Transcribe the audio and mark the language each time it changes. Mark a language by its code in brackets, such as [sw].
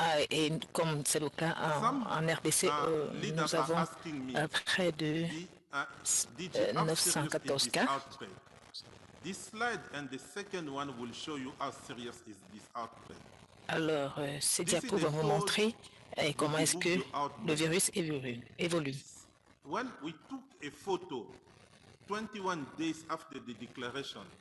[fr] Et comme c'est le cas en RDC, nous avons près de 914 cas. [en] This slide and the second one will show you how serious is this outbreak. [fr] Alors, ces diapos vont vous montrer comment est-ce que le virus évolue. [en] When we took a photo 21 days after the declaration,